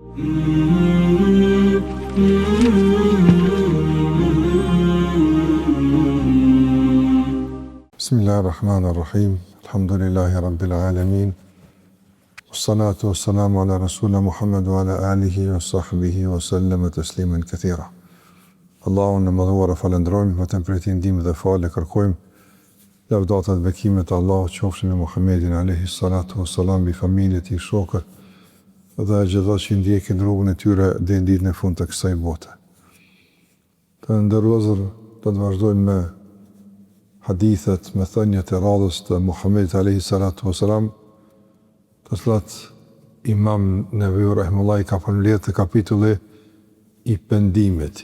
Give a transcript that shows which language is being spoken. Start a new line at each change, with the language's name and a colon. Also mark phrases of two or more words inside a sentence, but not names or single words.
Arabic: Bismillahirrahmanirrahim. الحمد لله رب العالمين والصلاة والسلام على رسولنا محمد وعلى آله وصحبه وسلم تسليما كثيرا.
Albanian: Allahun e madhuar falendrojmë, vetëm për të ndihmë dhe falë kërkojmë. Lavdata dhe bekimet e Allahut qofshin me Muhammedin
Arabic: عليه الصلاة والسلام,
Albanian: bi familjet e tij, shokët dhe gjithë që ndjekin rrugën e tyre deri në ditën e fundit të kësaj bote. Të nderuar, do të vazhdojmë me hadithet, me thënjet e radhës të Muhammedit
Arabic: عليه الصلاة والسلام,
Albanian: të cilat Imam Nevawi rahimahullah ka përmbledhur te kapitulli i pendimit.